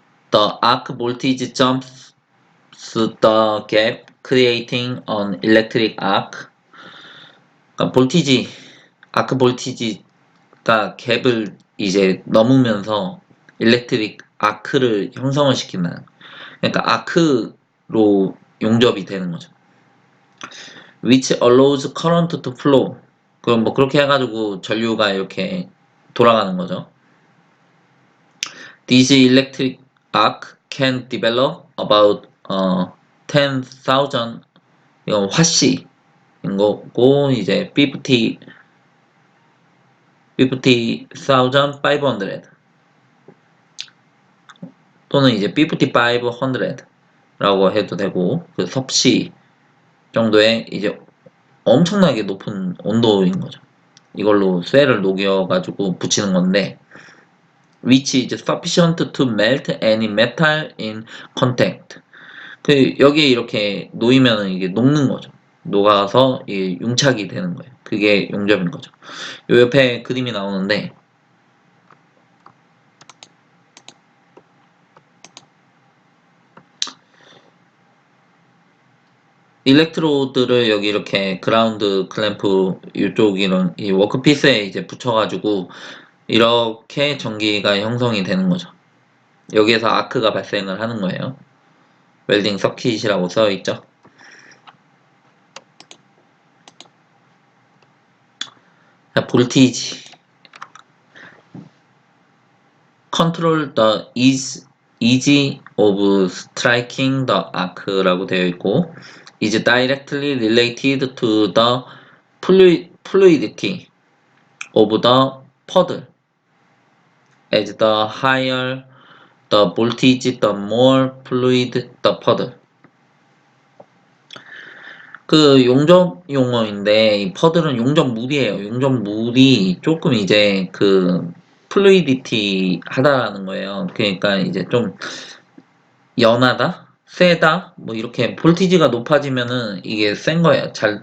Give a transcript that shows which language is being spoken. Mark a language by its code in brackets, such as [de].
[en] The arc voltage jumps the gap, creating an electric arc. [ko] 그러니까 볼티지, 아크 볼티지가 갭을 이제 넘으면서 일렉트릭 아크를 형성을 시키는, 그러니까 아크로 용접이 되는 거죠. [en] Which allows current to flow. [ko] 그럼 뭐 그렇게 해가지고 전류가 이렇게 돌아가는 거죠. [en] This electric arc can develop about [ko] 10,000 이건 화씨인 거고 이제 50,500 또는 이제 5,500라고 해도 되고 그 섭씨 정도의 이제 엄청나게 높은 온도인 거죠. 이걸로 쇠를 녹여가지고 붙이는 건데 [en] which is sufficient to melt any metal in contact. [ko] 그 여기에 이렇게 놓이면은 이게 녹는 거죠. 녹아서 이 융착이 되는 거예요. 그게 용접인 거죠. 요 옆에 그림이 나오는데 일렉트로드를 여기 이렇게 그라운드 클램프 이쪽 이런 이 워크피스에 이제 붙여가지고 이렇게 전기가 형성이 되는 거죠. 여기에서 아크가 발생을 하는 거예요. 웰딩 서킷이라고 써 있죠. 자, 볼티지 [en] control the easy of striking the arc라고 [ko] 되어 있고 [en] is directly related to the fluidity of the puddle. As the higher the voltage, the more fluid the puddle. [ko] 그 용접 용어인데 이 퍼들은 용접물이에요. 용접물이 조금 이제 그 플루이디티 하다라는 거예요. 그러니까 이제 좀 연하다, 세다, 뭐 이렇게 볼티지가 높아지면은 이게 센 거예요.